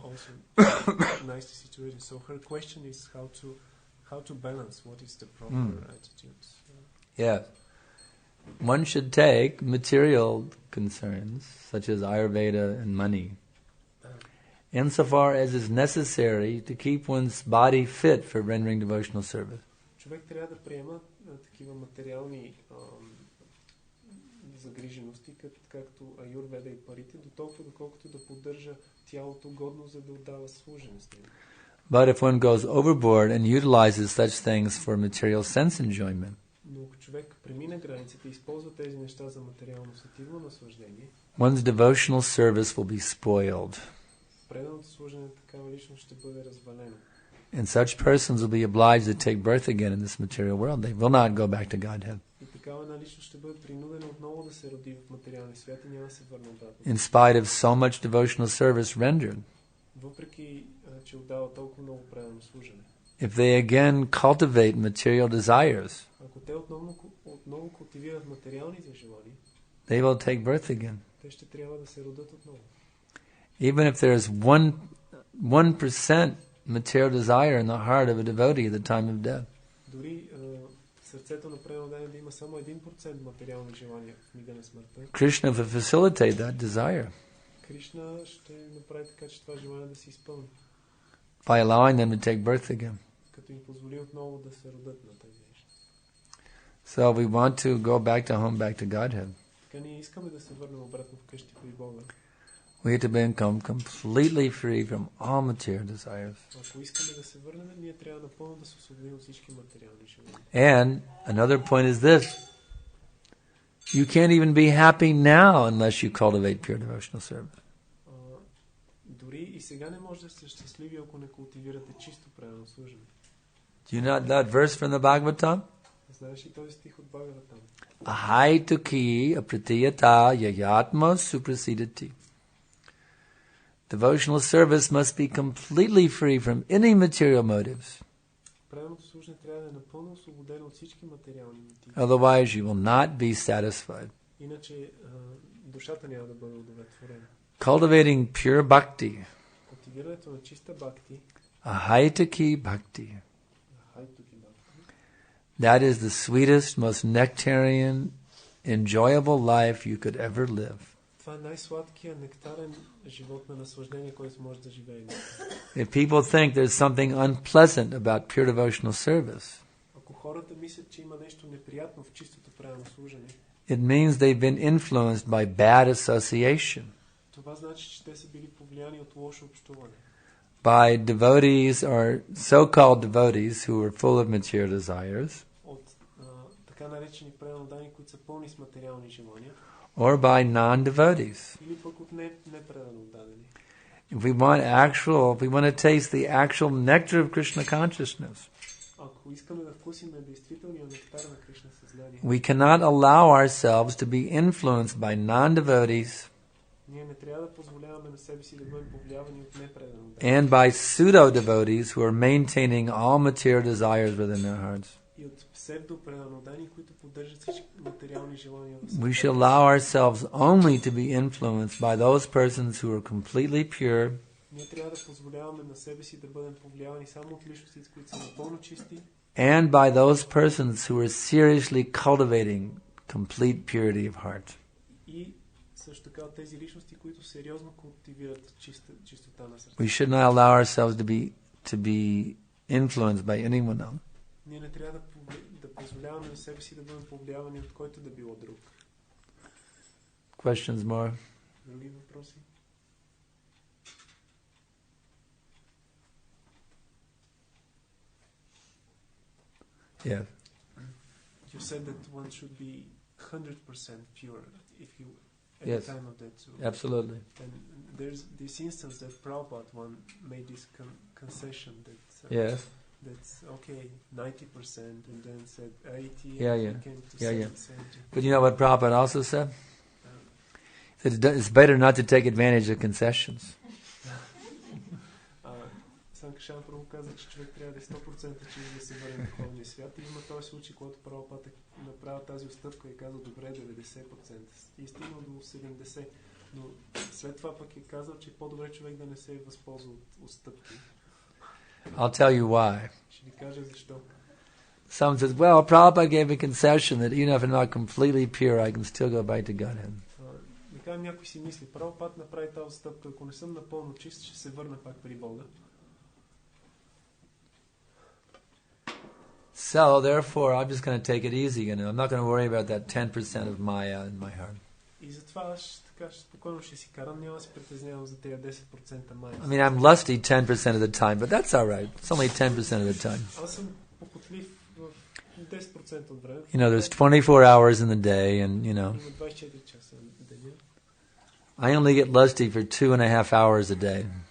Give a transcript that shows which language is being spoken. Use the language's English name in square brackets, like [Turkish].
[English] to be also nicely situated. So her question is how to balance, what is the proper attitude. Yes. One should take material concerns, such as Ayurveda and money, insofar as is necessary to keep one's body fit for rendering devotional service. [Bulgarian] Човек трябва да приема такива материални загрижености, както аюрведа и парите, до толкова доколкото да поддържа тялото годно, за да отдава служене с него. [English] But if one goes overboard and utilizes such things for material sense enjoyment, [Bulgarian] но ако човек премине границите и използва тези неща за материално сетивно наслаждение, [English] one's devotional service will be spoiled. [Bulgarian] преданото служене такава личност ще бъде развалено. [English] And such persons will be obliged to take birth again in this material world. They will not go back to Godhead. [Bulgarian] И такава една личност ще бъде принудена отново да се роди в материалния свят и няма да се върне обратно. [English] In spite of so much devotional service rendered. [Bulgarian] Въпреки, че отдава толкова много предано служене. [English] If they again cultivate material desires, [Bulgarian] ако те отново култивират материалните желания, [English] they will take birth again. [Bulgarian] Те ще трябва да се родят отново. [English] Even if there is 1% material desire in the heart of a devotee at the time of death. [Bulgarian] Дори сърцето на преданно да има само 1% материални желания в мига на смъртта. [English] Krishna will facilitate that desire. [Bulgarian] Кришна ще направи така, че това желание да се изпълни. [English] By allowing them to take birth again. [Bulgarian] Като им позволи отново да се родят на тези неща. [English] So we want to go back to home, back to Godhead. [Bulgarian] Така ние искаме да се върнем обратно вкъщи при Бога. [English] We have to become completely free from all material desires. [Bulgarian] Ако искаме да се върнем, ние трябва напълно да се освободим от всички материални желания. [English] And another point is this. You can't even be happy now unless you cultivate pure devotional service. [Bulgarian] Дори и сега не може да сте щастливи, ако не култивирате чисто предано служене. [English] Do you know that verse from the Bhagavatam? [Bulgarian] Знаеш ли този стих от Бхагаватам? [Sanskrit] Ahaituki apratiyata yayatma suprasidati. [English] Devotional service must be completely free from any material motives. [Bulgarian] Правилното служене трябва да е напълно освободено от всички материални мотиви. [English] Otherwise you will not be satisfied. [Bulgarian] Иначе душата няма да бъде удовлетворена. [English] Cultivating pure bhakti. [Bulgarian] Култивирането на чиста бхакти. [Sanskrit] Ahaituki bhakti. [English] That is the sweetest, most nectarian, enjoyable life you could ever live. [Bulgarian] Това е най-сладкият нектарен живот на наслаждение, който може да живеем. [English] If people think there's something unpleasant about pure devotional service, [Bulgarian] ако хората мислят, че има нещо неприятно в чистото предано служене, [English] it means they've been influenced by bad association. [Bulgarian] Това значи, че те са били повлияни от лошо общуване. [English] By devotees or so-called devotees who are full of material desires, [Bulgarian] от така наречени преданодани, които са пълни с материални желания, [English] or by non-devotees. [Bulgarian] или пък от непреданодадени. [English] If we want to taste the actual nectar of Krishna consciousness, [Bulgarian] Ако искаме да вкусиме действителния нектар на Кришна съзнание, [English] we cannot allow ourselves to be influenced by non-devotees [Bulgarian] ние не трябва да позволяваме на себе си да бъдем повлиявани от непреданодани. [English] and by pseudo-devotees who are maintaining all material desires within their hearts. [Bulgarian] И от псевдопреданодани, които поддържат всички материални желания в [English] We should allow ourselves only to be influenced by those persons who are completely pure [Bulgarian] Ние трябва да позволяваме на себе си да бъдем повлиявани само от личностите, които са напълно чисти, [English] and by those persons who are seriously cultivating complete purity of heart. [Bulgarian] и също така от тези личности, които сериозно култивират чистота на сърцето. [English] We should not allow ourselves to be influenced by anyone else. [Bulgarian] Ние не трябва да позволяваме на себе си да бъдем повлиявани от който да било друг. [English] Questions more? [Bulgarian] Други въпроси? [English] Yeah. You said that one should be 100% pure if you at Yes. the time of death. Absolutely. And there's this instance that Prabhupada one made this concession that Yes. that's okay 90% and then said 80 Yeah, and yeah. came to Yeah, yeah. 70. But you know what Prabhupada also said? He said it's better not to take advantage of concessions. [Bulgarian] Санкаршан първо каза, че човек трябва да е 100% че да се върне в духовния свят. И има този случай, когато Прабхупада е направил тази отстъпка и казал добре 90%. И е стигнал до 70%. Но след това пък е казал, че е по-добре човек да не се възползва от отстъпки. [English] I'll tell you why. [Bulgarian] Ще ви кажа защо. [English] Someone says, well, Prabhupada gave a concession that even if I'm not completely pure, I can still go back to Godhead. [Bulgarian] Така някой си мисли, Прабхупада направи тази отстъпка, ако не съм напълно чист, ще се върна пак при Бога. [English] So, therefore, I'm just going to take it easy. I'm not going to worry about that 10% of Maya in my heart. [Bulgarian] И затова аз така спокойно ще си карам, няма да се притеснявам за тези 10% майя. [English] I mean, I'm lusty 10% of the time, but that's all right. It's only 10% of the time. [Bulgarian] Аз съм похотлив в 10% от времето. [English] You know, there's 24 hours in the day, and, you know, [Bulgarian] Има 24 часа в деня. [English] I only get lusty for 2.5 hours a day.